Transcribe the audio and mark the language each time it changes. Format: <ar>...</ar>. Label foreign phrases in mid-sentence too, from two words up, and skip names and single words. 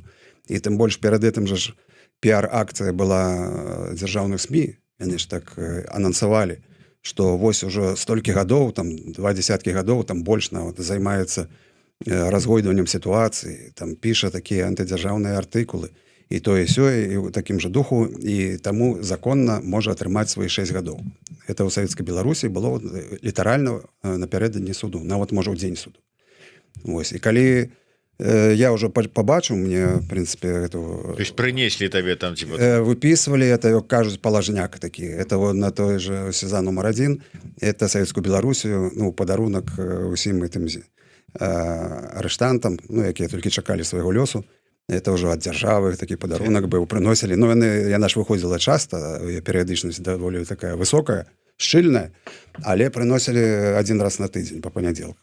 <be>І тым больш перад гэтым жа ж піар-акцыя была дзяржаўных СМІ, яны ж так анансавалі, што вось ужо столькі гадоў, там 20 гадоў, там больш нават займаецца разгойдваннем сітуацыі, там піша такія антыдзяржаўныя артыкулы, і тое сёе, і ў такім жа духу, і таму законна можа атрымаць свае 6 гадоў. Это ў Савецкай Беларусі было літаральна напярэдадні суду, нават можа ў дзень суду. Вось. І калі я ўжо пабачыў, мне, в прынцыпе, эту...</be> <ru>То есть</ru> <be>прынеслі табе там, типа... Выпісвалі, это, кажуць, палажняк такі.</be> <ru>Это вот на той же сезон номер 1,</ru> <be>это Савецкую Беларусію, ну, падарунак усім гэтым арыштантам, ну, якія толькі чакалі свайго лёсу. Это ўжо ад дзяржавы такі падарунак быў, прыносілі. Ну, яна ж выходзіла часта, перыядычнасць даволі такая высокая, шчыльная, але прыносілі</be> <ru>один раз</ru> <be>на тыдзень па панядзелках.</be>